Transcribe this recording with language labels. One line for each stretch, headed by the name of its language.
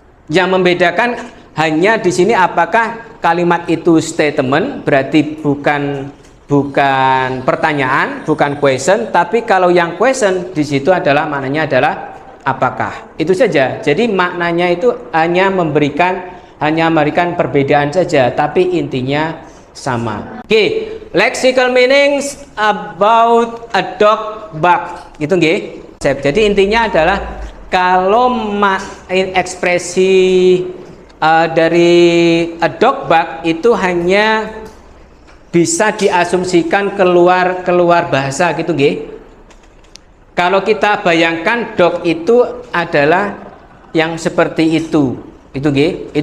Indonesian: Yang membedakan hanya di sini apakah kalimat itu statement, berarti bukan pertanyaan, bukan question, tapi kalau yang question di situ adalah maknanya adalah apakah. Itu saja. Jadi maknanya itu hanya memberikan perbedaan saja, tapi intinya sama.
English: Oke, lexical meanings about a dog bark.
Indonesian: Gitu nggih. Jadi intinya adalah kalau ekspresi dari
English: a dog bark
Indonesian: itu hanya bisa diasumsikan keluar bahasa gitu nggih. Kalau kita bayangkan dog itu adalah yang seperti itu nggih.